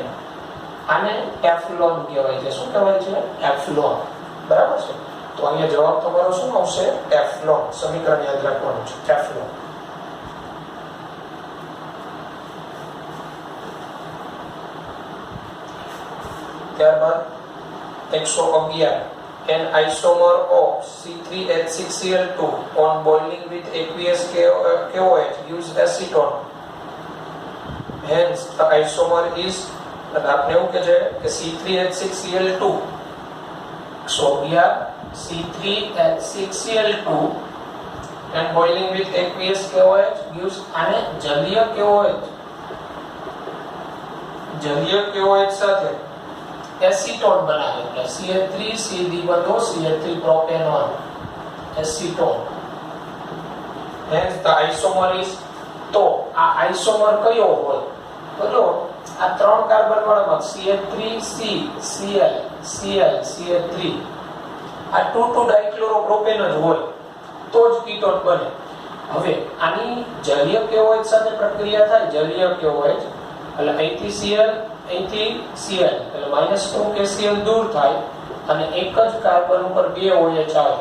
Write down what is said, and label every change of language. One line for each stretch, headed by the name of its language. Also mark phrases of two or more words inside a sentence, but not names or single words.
Gujarati: આને ટેફલોન કહેવાય છે. શું કહેવાય છે? ટેફલોન. બરાબર છે. તો અહીંયા જવાબ તમારો શું આવશે? ટેફલોન. સમીકરણ યાદ રાખવાનું છે ટેફલોન.
English: ત્યારબાદ 111 an isomer of C3H6Cl2 on boiling with aqueous KOH gives acetone. Hence the isomer is
Gujarati: આપને એવું કે છે કે
English: C3H6Cl2 111 C3H6Cl2 and boiling with aqueous KOH gives
Gujarati: આને જલીય KOH સાથે એસીટોન બનાવે એટલે CH3 CH3 પ્રોપેનોન એસીટોન.
English: hence the isomer is,
Gujarati: તો આ આઇસોમર કયો હોય? બોલો આ 3 કાર્બન વાળામાં CH3C Cl Cl CH3 આ 2,2 ડાઇક્લોરોપ્રોપેન જ હોય તો જ કીટોન બને. હવે આની જલીય KOH સાથે પ્રક્રિયા થાય, જલીય KOH એટલે અહીંથી Cl અહીંથી Cl એટલે -2 KCl દૂર થાય અને એક જ કાર્બન ઉપર 2 OH આવે.